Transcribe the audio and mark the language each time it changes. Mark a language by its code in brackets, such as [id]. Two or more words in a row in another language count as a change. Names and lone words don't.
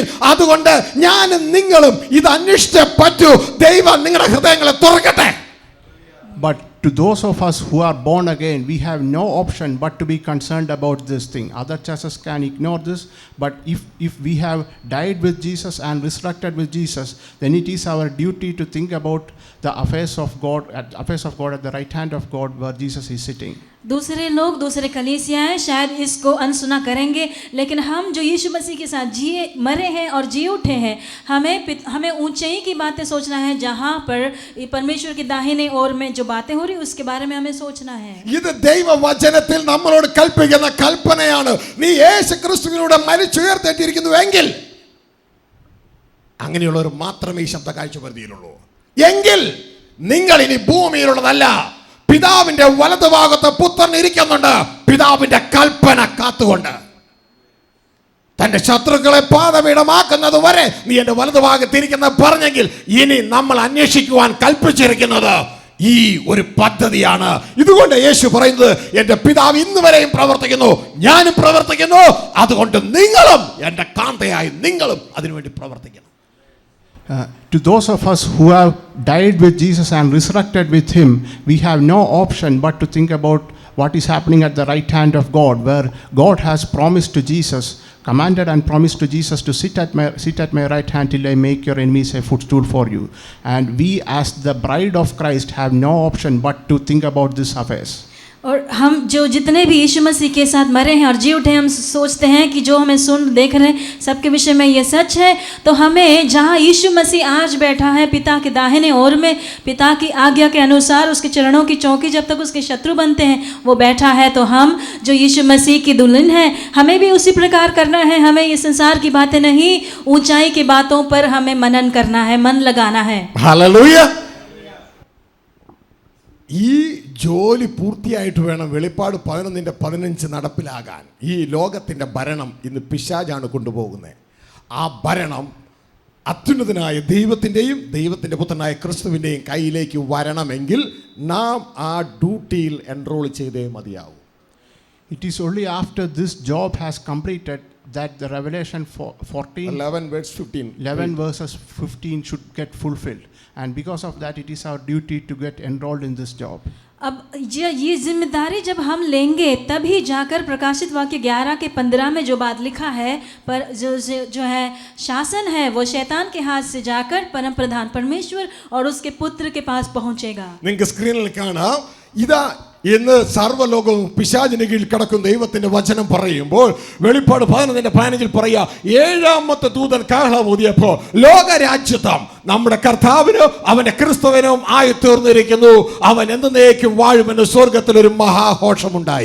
[ml] അതുകൊണ്ട് ഞാനും നിങ്ങളും ഇത് അന്വേഷിച്ചേ പറ്റൂ. ദൈവം നിങ്ങളുടെ ഹൃദയങ്ങളെ തുറക്കട്ടെ. [en] But to those of us who are born again, we have no option but to be concerned about this thing. Other churches can ignore this, but if we have died with Jesus and resurrected with Jesus, then it is our duty to think about the affairs of God at the right hand of God where Jesus is sitting. [hi] दूसरे लोग, दूसरे कलीसियाएं शायद इसको अनसुना करेंगे, लेकिन हम जो यीशु मसीह के साथ मरे हैं और जी उठे हैं, हमें ऊंचाई की बातें सोचना है, जहाँ पर परमेश्वर के दाहिने ओर में जो बातें हो रही उसके बारे में हमें सोचना है। [ml] ഇത് ദൈവവചനത്തിൽ നമ്മളോട് കൽപ്പിക്കുന്ന കൽപ്പനയാണ്. നീ യേശു ക്രിസ്തുവിനോട് മരിച്ചുയർത്തെറ്റിയിരിക്കുന്നുവെങ്കിൽ, അങ്ങനെയുള്ളവർ മാത്രമേ ഈ ശബ്ദ കാഴ്ചപരിധിയിലുള്ളൂ. എങ്കിൽ നിങ്ങൾ ഇനി ഭൂമിയിലുള്ളതല്ല, പിതാവിന്റെ വലതുഭാഗത്ത് പുത്രൻ ഇരിക്കുന്നുണ്ട്, പിതാവിന്റെ കൽപ്പന കാത്തുകൊണ്ട്. തന്റെ ശത്രുക്കളെ പാദപീഠമാക്കുന്നത് വരെ നീ എന്റെ വലതുഭാഗത്തിരിക്കുന്ന പറഞ്ഞെങ്കിൽ, ഇനി നമ്മൾ അന്വേഷിക്കുവാൻ കൽപ്പിച്ചിരിക്കുന്നത് ഈ ഒരു പദ്ധതിയാണ്. ഇതുകൊണ്ട് യേശു പറയുന്നത്, എന്റെ പിതാവ് ഇന്ന് വരെയും പ്രവർത്തിക്കുന്നു, ഞാനും പ്രവർത്തിക്കുന്നു, അതുകൊണ്ട് നിങ്ങളും എന്റെ കാന്തയായി നിങ്ങളും അതിനുവേണ്ടി പ്രവർത്തിക്കണം. [en] To those of us who have died with Jesus and resurrected with him, we have no option but to think about what is happening at the right hand of God, where God has promised to Jesus, commanded and promised to Jesus to sit at my right hand till I make your enemies a footstool for you. And we as the bride of Christ have no option but to think about these affairs. [hi] और हम जो जितने भी यीशु मसीह के साथ मरे हैं और जी उठे, हम सोचते हैं कि जो हमें सुन देख रहे हैं सबके विषय में ये सच है, तो हमें जहाँ यीशु मसीह आज बैठा है पिता के दाहिने ओर में, पिता की आज्ञा के अनुसार उसके चरणों की चौकी जब तक उसके शत्रु बनते हैं वो बैठा है, तो हम जो यीशु मसीह की दुल्हन है हमें भी उसी प्रकार करना है। हमें ये संसार की बातें नहीं, ऊंचाई की बातों पर हमें मनन करना है, मन लगाना है। [ml] ഹല്ലേലൂയ. ഈ ജോലി പൂർത്തിയായിട്ട് വേണം വെളിപ്പാട് 11:15 നടപ്പിലാകാൻ. ഈ ലോകത്തിൻ്റെ ഭരണം ഇന്ന് പിശാചാണ് കൊണ്ടുപോകുന്നത്. ആ ഭരണം അത്യുന്നതനായ ദൈവത്തിൻ്റെയും ദൈവത്തിൻ്റെ പുത്രനായ ക്രിസ്തുവിൻ്റെയും കയ്യിലേക്ക് വരണമെങ്കിൽ നാം ആ ഡ്യൂട്ടിയിൽ എൻറോൾ ചെയ്തേ മതിയാവും. [en] It is only after this job has completed that the Revelation 11 verses 15 should get fulfilled, and because of that it is our duty to get enrolled in this job. [hi] अब ये जिम्मेदारी जब हम लेंगे तभी जाकर प्रकाशित वाक्य 11:15 में जो बात लिखा है, पर जो है शासन है वो शैतान के हाथ से जाकर परम प्रधान परमेश्वर और उसके पुत्र के पास पहुंचेगा. [ml] നിങ്ങൾക്ക് സ്ക്രീനിൽ കാണാം, ഇതാ ഇന്ന് സർവ്വലോകവും പിശാചിന് കീഴിൽ കിടക്കുന്ന ദൈവത്തിന്റെ വചനം പറയുമ്പോൾ വെളിപ്പാട് 11:15 പറയാ, ഏഴാമത്തെ ദൂതൻ കാഹളം ഊതിയപ്പോൾ ലോകരാജ്യത്വം നമ്മുടെ കർത്താവിനും അവന്റെ ക്രിസ്തുവിനും ആയി തീർന്നിരിക്കുന്നു, അവൻ എന്നേക്കും വാഴുമെന്ന് സ്വർഗത്തിൽ ഒരു മഹാഘോഷമുണ്ടായി.